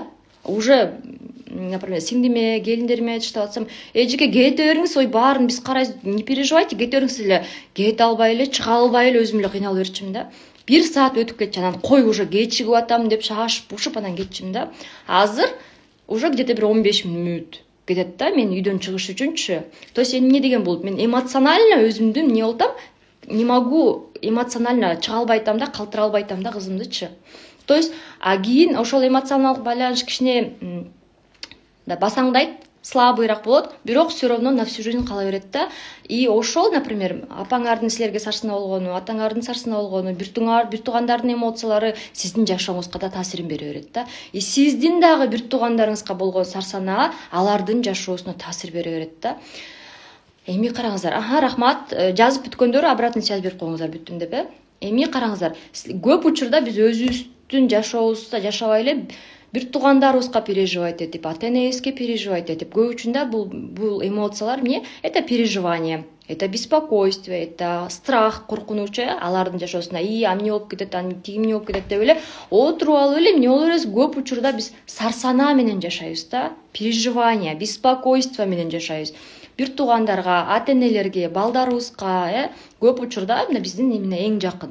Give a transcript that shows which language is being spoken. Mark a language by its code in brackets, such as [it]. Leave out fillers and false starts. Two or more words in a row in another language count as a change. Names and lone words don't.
[ru] Уже например, [ky] сиңдиме, келиндериме таштап атсам, эжеке кете бериңиз, баарын биз карайбыз, [ru] не переживайте, [ky] кете бериңиз эле. Кете албай эле, чыга албай эле өзүм эле кыйналып берчүмүн да. 1 саат өтүп кетчү, анан кой уже кечигип атам деп шашып, ушуп анан кетчүмүн да. Азыр [ru] уже где-то [ky] бир 15 мүнөт кетет да, мен үйдөн чыгыш үчүнчү. [ru] То есть [ky] эмне деген болот? Мен эмоционально өзүмдүн не болтам, [ru] не могу эмоционально [ky] чыга албай атам да, калтыра албай атам да кызымдычы. [ru] То есть [ky] кийин ошол эмоционалдык байланыш кичине басаңдайт, слабыйраак болот, бирок [ru] все равно на всю жизнь [ky] кала берет да. Ошол, например, апаңардын силерге сарсына болгону, атаңардын сарсына болгону, бир туугандардын эмоциялары сиздин жашооңузга да таасирин бере берет да. Сиздин дагы бир туугандарыңызга болгон сарсанаа алардын жашоосуна таасир бере берет да. Эми караңыздар, рахмат, жазып бүткөндөр [ru] обратный связь [ky] берип коюңуздар, бүттүм деп. Эми караңыздар, көп учурда биз өзүбүздүн жашообузда жашабай эле бир туугандарыбызга переживать этип, ата-энебизге переживать этип, көп учурда бул эмоциялар эмне? [ru] Это переживание, это беспокойство, это страх, [ky] коркунуч алардын жашоосуна. Эмне болуп кетет, тиги эмне болуп кетет деп эле отуруп алып эле эмне болуп беребиз? Көп учурда биз сарсанаа менен жашайбыз да, [ru] переживание, беспокойство [ky] менен жашайбыз. Бир туугандарга, ата-энелерге, балдарыбызга, көп учурда мына биздин эң жакын.